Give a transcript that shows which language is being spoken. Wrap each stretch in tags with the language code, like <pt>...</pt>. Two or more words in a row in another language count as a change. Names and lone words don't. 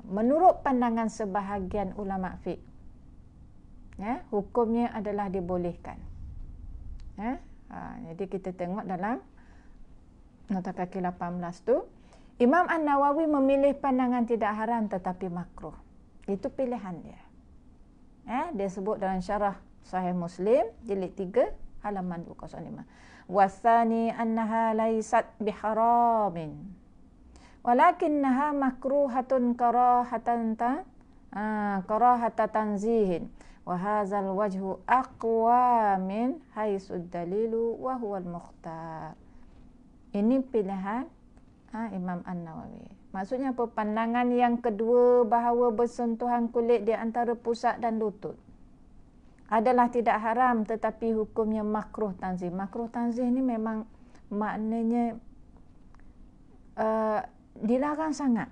<ms>Menurut pandangan sebahagian ulama fiqh, hukumnya adalah dibolehkan. Jadi kita tengok dalam nota kaki 18 tu, Imam An-Nawawi memilih pandangan tidak haram tetapi makruh. Itu pilihan dia. Dia sebut dalam syarah Sahih Muslim jilid 3 halaman 205.</ms> <ar>والثاني أنها ليست بحرام ولكنها مكروهة كراهة تنزيه وهذا الوجه أقوى من حيث الدليل وهو المختار.</ar> <ms>Ini pilihan Imam An-Nawawi. Maksudnya apa? Pandangan yang kedua bahawa bersentuhan kulit di antara pusat dan lutut adalah tidak haram tetapi hukumnya makruh tanzih. Makruh tanzih ni memang maknanya dilarang sangat.</ms>